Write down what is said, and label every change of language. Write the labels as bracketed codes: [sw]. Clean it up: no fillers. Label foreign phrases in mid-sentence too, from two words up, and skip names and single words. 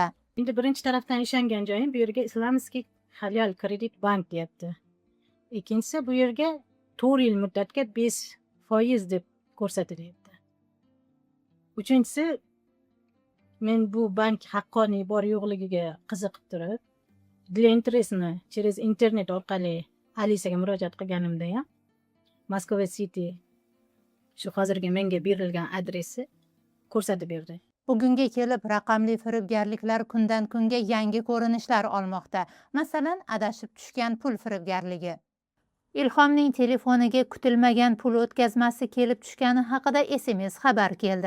[uz] Endi birinchi tarafdan ishongan joyim bu yerga Islamskiy filial kredit bank deyapti. Ikkinchisi bu yerga 4 yil muddatga 5% deb ko'rsatilyapti. Uchinchisi, men bu bank haqqoniy bor yo'qligiga qiziqib turib, [ru] для интересni [uz] через internet orqali Alisaga murojaat qilganimda ham Moskva City shu hozirgi menga berilgan adresi ko'rsatib berdi. Bugunga kelib raqamli firibgarliklar kundan kunga yangi ko'rinishlar olmoqda. Masalan, adashib tushgan pul firibgarligi. Ilhomning telefoniga kutilmagan pul o'tkazmasi kelib tushgani haqida SMS xabar keldi.